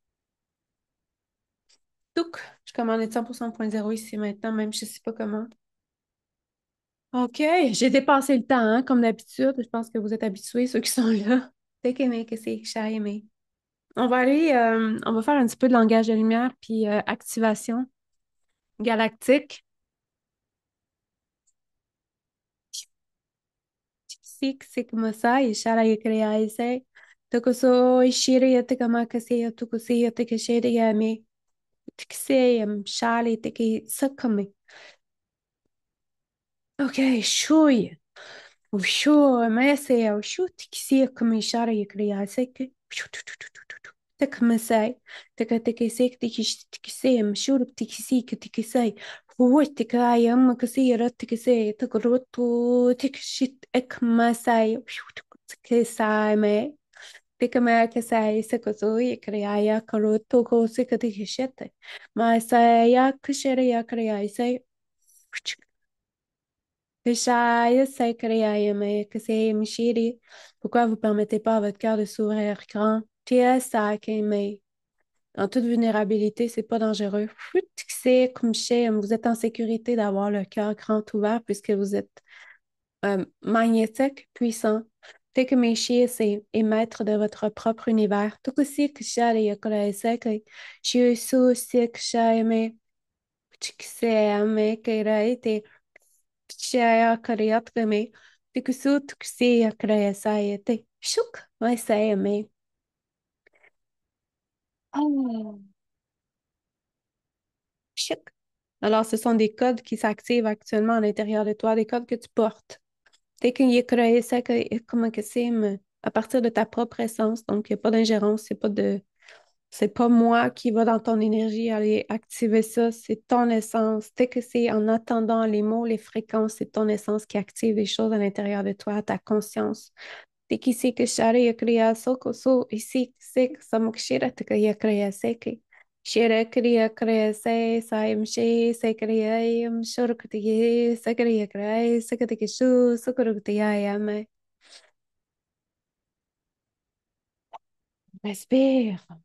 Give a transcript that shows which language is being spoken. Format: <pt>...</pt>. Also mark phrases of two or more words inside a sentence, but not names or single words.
<fr>Donc, je commande 100% point zéro ici maintenant, même je sais pas comment. OK, j'ai dépassé le temps, hein, comme d'habitude. Je pense que vous êtes habitués, ceux qui sont là. C'est que c'est cher aimé. On va faire un petit peu de langage de lumière puis activation galactique. Sik sik masai ishara yakriya ise. Tokuso ishiri yatakamaka se yatukusi yatakashiri yame. Tikse yam shali tiki sakame. OK, shui. وشو ماسي وشو تكسيك من شعري كرياسك شو تك مساي تك تكسيك تكش تكسي مشور بتكسيك تكسي هو تكاي أما كسيرة تكسي تكرتو تكشت إك مساي شو تكساي ما تك ما كساي سكسوي كريايا كروتو كوسك تكشت ما سايا كشريا كريايسي Shaya Sakraya Mayakase Mishiri. Pourquoi vous permettez pas à votre cœur de s'ouvrir grand? Tia Sakame. En toute vulnérabilité, c'est pas dangereux. C'est comme chez vous êtes en sécurité d'avoir le cœur grand ouvert puisque vous êtes magnétique, puissant. Tekemishi, c'est et maître de votre propre univers. Tout aussi que Shari Yakurasake. Shiusu Sik Shaime. Chiksame Keraite. Shaya Karyatgame, Tikusut Ksiya Krayasayate, Shuk, Vaisayame. Oh, shuk. Alors, ce sont des codes qui s'activent actuellement à l'intérieur de toi, des codes que tu portes. Dès qu'il est créé ça, comment que c'est, à partir de ta propre essence, donc il n'y a pas d'ingérence, c'est pas moi qui va dans ton énergie aller activer ça, c'est ton essence. Dès que c'est en attendant les mots, les fréquences, c'est ton essence qui active les choses à l'intérieur de toi, ta conscience. Tiki sika shara ya kriya soko so isi sik samukshira tika ya kriya seki. Shira kriya kriya se saim shi se kriya yam shurukti se kriya kriya sekati shu sukurukti yame. Respire.</fr>